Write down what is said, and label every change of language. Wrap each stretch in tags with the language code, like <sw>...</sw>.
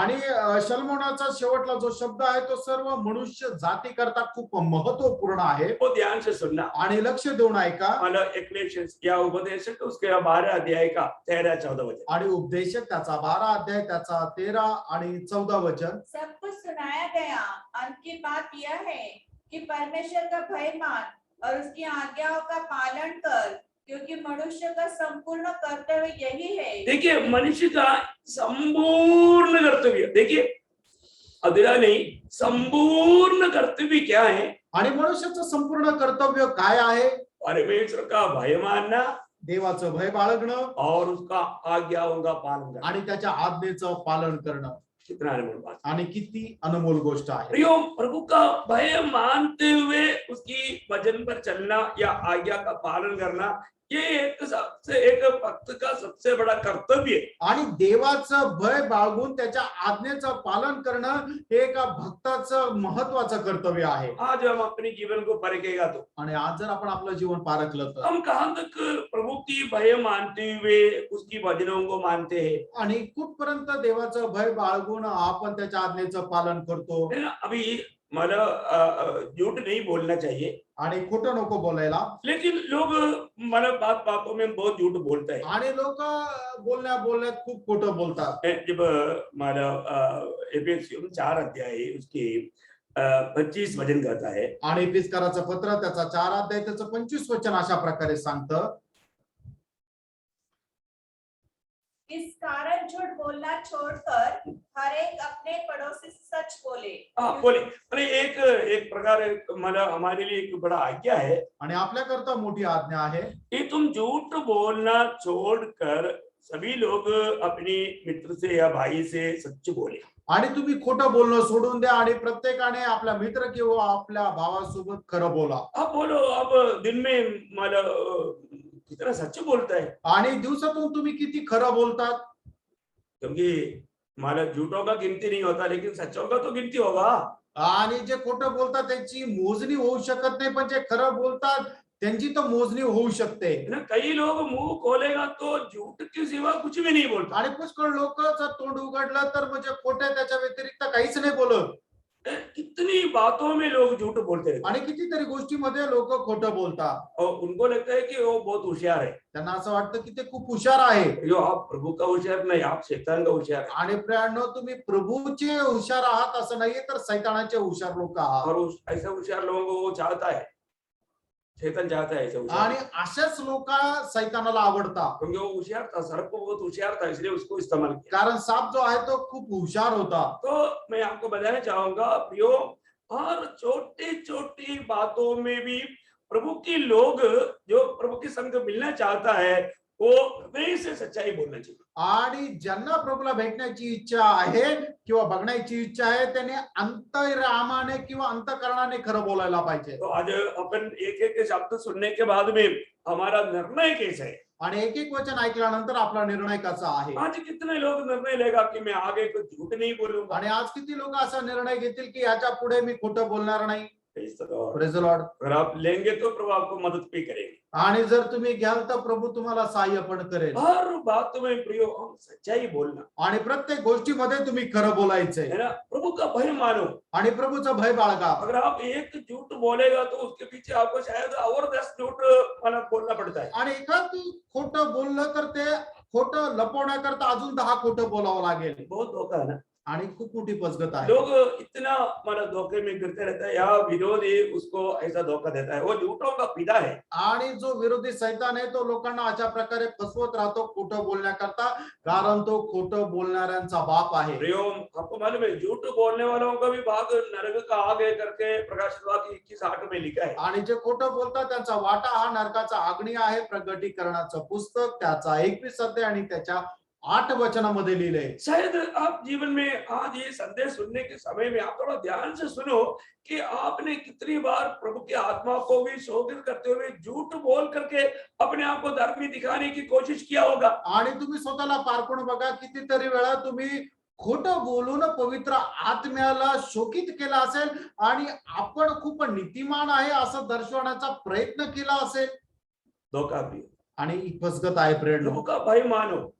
<mr>आणि शलोमोनाचा शेवटला जो शब्द आहे तो सर्व मनुष्य जाती करता खूप महत्वपूर्ण आहे।</mr> <hi>वो ध्यान से सुनना</hi> <mr>आणि लक्ष देऊन ऐका।</mr> <hi>मतलब एक्लेशियस या उपदेशक उसके 12 अध्याय का 13-14 वचन</hi> <mr>आणि उपदेशक त्याचा 12 अध्याय त्याचा 13 आणि 14 वचन।</mr> <hi>सब कुछ सुनाया गया, अंत की बात यह है कि परमेश्वर का भय मान और उसकी आज्ञाओं का पालन कर, क्योंकि मनुष्य का संपूर्ण कर्तव्य यही है। देखिए मनुष्य का संपूर्ण कर्तव्य, देखिए अधूरा नहीं, संपूर्ण कर्तव्य क्या है?</hi> <mr>आणि मनुष्याचं संपूर्ण कर्तव्य काय आहे?</mr> <hi>परमेश्वर का भय मानना,</hi> <mr>देवाचं भय बाळगणं</mr> <hi>और उसका आज्ञाओं का पालन करना।</hi> <mr>आणि त्याच्या आज्ञेचं पालन करणं।</mr> <hi>कितना अनमोल बात।</hi> <mr>आणि किती अनमोल गोष्ट आहे।</mr> <hi>प्रियो प्रभु का भय मानते हुए उसकी वचन पर चलना या आज्ञा का पालन करना, ये एक भक्त का सबसे बड़ा कर्तव्य है।</hi> <mr>आणि देवाचं भय बाळगून त्याच्या आज्ञेचं पालन करणं हे एका भक्ताचं महत्वाचं कर्तव्य आहे।</mr> <hi>आज हम अपने जीवन को परखेगा तो</hi> <mr>आणि आज जर आपण आपलं जीवन पारखलं तर</mr> <hi>हम कहां तक प्रभु की भय मानते हुए उसकी वचनों को मानते हैं?</hi> <mr>आणि कुठपर्यंत देवाचं भय बाळगून आपण त्याच्या आज्ञेचं पालन करतो?</mr> <hi>अभी मतलब झूठ नहीं बोलना चाहिए</hi> <mr>आणि खोटं नको बोलायला।</mr> <hi>लेकिन लोग मतलब बातों में बहुत झूठ बोलते हैं।</hi> <mr>आणि लोक बोलण्यात खूप खोटं बोलतात।</mr> <hi>जब मतलब एफेसियन 4 अध्याय उसके 25 वचन कहता है,</hi> <mr>आणि इफिसकाराचं पत्र त्याचा 4 अध्याय त्याचं 25 वचन अशा प्रकारे सांगतं,</mr> <hi>इस कारण झूठ बोलना छोड़कर हर एक अपने पड़ोसी से सच बोले। हाँ बोले अरे एक प्रकार मतलब हमारे लिए एक बड़ा आज्ञा है</hi> <mr>आणि आपल्याकरता मोठी आज्ञा आहे</mr> <hi>कि तुम झूठ बोलना छोड़कर सभी लोग अपने मित्र से या भाई से सच बोले।</hi> <mr>आणि तुम्ही खोटं बोलणं सोडून द्या आणि प्रत्येकाने आपल्या मित्र किंवा आपल्या भावासोबत खरं बोला।</mr> <hi>अब बोलो अब दिन में मतलब कितना सच बोलता है?</hi> <mr>आणि दिवसातून तुम्ही किती खरं बोलतात?</mr> <hi>क्योंकि मतलब झूठों का गिनती नहीं होता, लेकिन सच्चों का तो गिनती होगा।</hi> <mr>आणि जे खोटं बोलतात त्यांची मोजणी होऊ शकत नाही, पण जे खरं बोलतात त्यांची तर मोजणी होऊ शकते।</mr> <hi>कई लोग मुंह खोलेगा तो झूठ के सिवा कुछ भी नहीं बोलता।</hi> <mr>आणि पुष्कळ लोक जर तोंड उघडलं तर म्हणजे खोटे त्याच्या व्यतिरिक्त काहीच नाही बोलत।</mr> <hi>कितनी बातों में लोग झूठ बोलते हैं</hi> <mr>आणि कितीतरी गोष्टीमध्ये लोक खोटं बोलतात</mr> <hi>और उनको लगता है कि वो बहुत होशियार है।</hi> <mr>त्यांना असं वाटतं की ते खूप हुशार आहे।</mr> <hi>जो आप प्रभु का होशियार नहीं, आप शैतान का होशियार है।</hi> <mr>आणि प्रियांनो तुम्ही प्रभूचे हुशार आहात असं नाहीये, तर शैतानाचे हुशार लोक आहात।</mr> <hi>और ऐसे होशियार लोगों को वो चाहता है, शैतान चाहता है ऐसे होशियार।</hi> <mr>आणि अशाच लोक शैतानाला आवडतात,</mr> <hi>क्योंकि वो होशियार था, सर्प बहुत होशियार था, इसलिए उसको इस्तेमाल किया।</hi> <mr>कारण साप जो आहे तो खूप हुशार होता।</mr> <hi>तो मैं आपको बताना चाहूंगा प्रियो, हर छोटी छोटी बातों में भी प्रभु की लोग जो प्रभु के संग मिलना चाहता है वो हृदय से सच्चाई बोलना चाहिए।</hi> <mr>आणि ज्यांना प्रभूला भेटण्याची इच्छा आहे किंवा बघण्याची इच्छा आहे त्याने अंतरामाने किंवा अंतकरणाने खरं बोलायला पाहिजे।</mr> <hi>तो आज अपन एक एक शब्द सुनने के बाद में हमारा निर्णय कैसा है?</hi> <mr>आणि एक एक वचन ऐकल्यानंतर आपला निर्णय कसा आहे?</mr> <hi>आज कितने लोग निर्णय लेगा कि मैं आगे कुछ झूठ नहीं बोलूंगा।</hi> <mr>आणि आज किती लोक असा निर्णय घेतील की याच्या पुढे मी खोटं बोलणार नाही।</mr> <en>Praise the Lord. Praise the Lord.</en> <hi>अगर आप लेंगे तो प्रभु आपको मदद भी करेंगे.</hi> <mr>आणि जर तुम्ही घ्याल तर प्रभू तुम्हाला सहाय्य पण करेल.</mr> <hi>हर बात में प्रियो हम सच्चाई बोलना</hi> <mr>आणि प्रत्येक गोष्टीमध्ये तुम्ही खरं बोलायचंय</mr> <hi>है ना. प्रभु का भय मानो.</hi> <mr>आणि प्रभूचं भय बाळगा.</mr> <hi>अगर आप एक झूठ बोलेगा तो उसके पीछे आपको शायद और 10 झूठ बोलना पड़ता है.</hi> <mr>आणि एखाद खोटं बोललं तर ते खोटं लपवण्याकरता अजून 10 खोटं बोलावं लागेल.</mr> <hi>बहुत धोखा है ना.</hi> <mr>आणि खूप मोठी पसगत आहे.</mr> <hi>लोग इतना धोखे में गिरते रहता है. या विरोधी उसको ऐसा धोखा देता है. वो झूठों का पिता है.</hi> <mr>आणि जो विरोधी सैतान आहे तो लोकांना अशा प्रकारे फसवत राहतो खोटं बोलण्याकरता, कारण तो खोटं बोलणाऱ्यांचा बाप आहे.</mr> <hi>प्रियोम आपको मालूम है झूठ बोलने वालों का भी भाग नरक का आग है करके प्रकाशित वाक्य 21:8 में लिखा है.</hi> <mr>आणि जे खोटं बोलतात त्यांचा वाटा हा नरकाचा अग्नी आहे. प्रगटीकरणाचं पुस्तक त्याचा 21 अध्याय आणि त्याच्या 8 वचनामध्ये लिहिलंय.</mr> <hi>शायद आप जीवन में आज ये संदेश सुनने के समय में आप थोड़ा ध्यान से सुनो कि आपने कितनी बार प्रभु की आत्मा को भी शोधित करते हुए झूठ बोल करके अपने आप को धर्मी दिखाने की कोशिश किया होगा.</hi> <mr>आणि तुम्ही स्वतःला पारखून बघा कितीतरी वेळा तुम्ही खोटं बोलून पवित्र आत्म्याला शोकित केला असेल आणि आपण खूप नीतिमान आहे असं दर्शवण्याचा प्रयत्न केला असेल.</mr> <hi>धोखा भी.</hi> <mr>आणि ही फसगत आहे प्रेरणो.</mr> <hi>प्रभु का भय मानो.</hi>